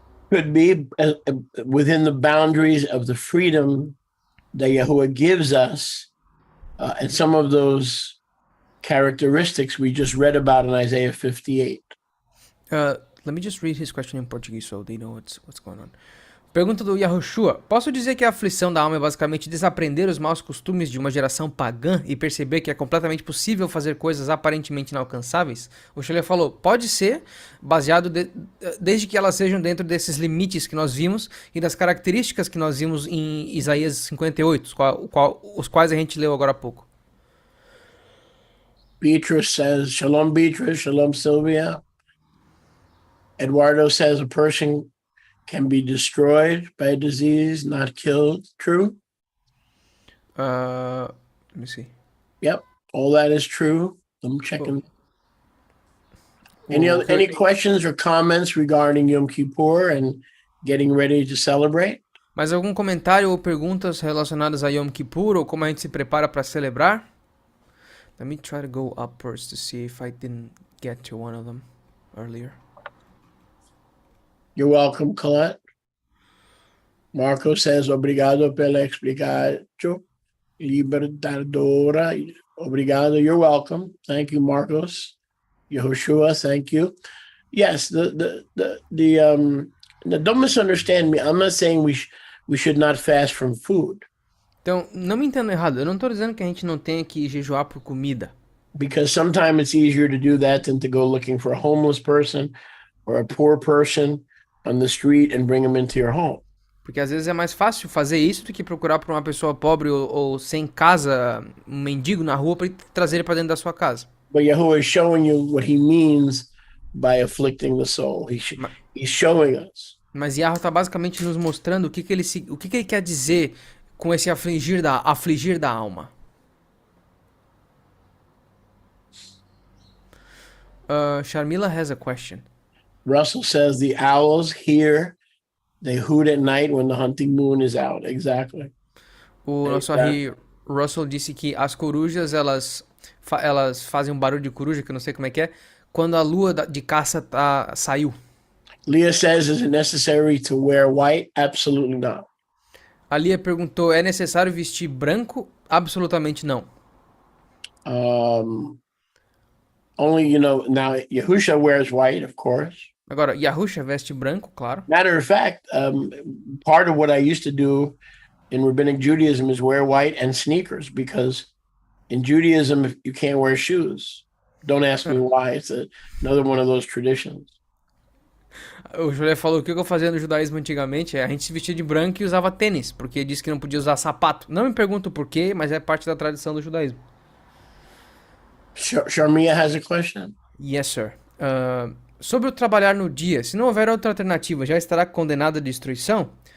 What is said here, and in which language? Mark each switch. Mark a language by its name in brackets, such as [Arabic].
[English] Could be within the boundaries of the freedom that Yahuwah gives us, and some of those characteristics we just read about in Isaiah 58. Let me just read his question in Portuguese so they know what's going on. [Portuguese] Pergunta do Yahushua. Posso dizer que a aflição da alma é basicamente desaprender os maus costumes de uma geração pagã e perceber que é completamente possível fazer coisas aparentemente inalcançáveis? O Shelley falou, pode ser, baseado desde que elas sejam dentro desses limites que nós vimos e das características que nós vimos em Isaías 58, os quais a gente leu agora há pouco. [English] Beatrice says, Shalom Beatrice, Shalom Sylvia. Eduardo says a person can be destroyed by a disease, not killed. True? Let me see. Yep, all that is true. I'm checking. Any questions or comments regarding Yom Kippur and getting ready to celebrate? [Portuguese] Mais algum comentário ou perguntas relacionadas a Yom Kippur ou como a gente se prepara para celebrar? [English] Let me try to go up first to see if I didn't get to one of them earlier. You're welcome, Colette. Marco says, [Portuguese] obrigado pela explicação. Libertadora. Obrigado. [English] You're welcome. Thank you, Marcos. Yehoshua, thank you. Yes, don't misunderstand me. I'm not saying we should not fast from food. [Portuguese] Então, não me entenda errado. Eu não estou dizendo que a gente não tenha que jejuar por comida. [English] Because sometimes it's easier to do that than to go looking for a homeless person or a poor person on the street and bring them into your home. [Portuguese] Porque às vezes é mais fácil fazer isso do que procurar por uma pessoa pobre ou sem casa, um mendigo na rua, para trazer ele para dentro da sua casa. [English] But Yahuwah is showing you what he means by afflicting the soul. He's showing us. [Portuguese] Mas Yahweh está basicamente nos mostrando o que ele quer dizer com esse afligir da alma. [English] Sharmila has a question. Russell says the owls here, they hoot at night when the hunting moon is out. Exactly. [Portuguese] O nosso Russell disse que as corujas, elas fazem um barulho de coruja, que eu não sei como é que é, quando a lua de caça saiu. [English] Leah says, is it necessary to wear white? Absolutely not. [Portuguese] A Lia perguntou, é necessário vestir branco? Absolutamente não. [English] Only, now Yahusha wears white, of course. [Portuguese] Agora, Yahusha veste branco, claro. [English] Matter of fact, part of what I used to do in Rabbinic Judaism is wear white and sneakers, because in Judaism, you can't wear shoes. Don't ask me why. It's another one of those traditions. [Portuguese] O Júlio falou que o que eu fazia no judaísmo antigamente a gente se vestia de branco e usava tênis, porque disse que não podia usar sapato. Não me pergunto por quê, mas é parte da tradição do judaísmo. [English] Sharmia has a question. Yes, sir. [Portuguese] Sobre o trabalhar no dia, se não houver outra alternativa, já estará condenado à destruição?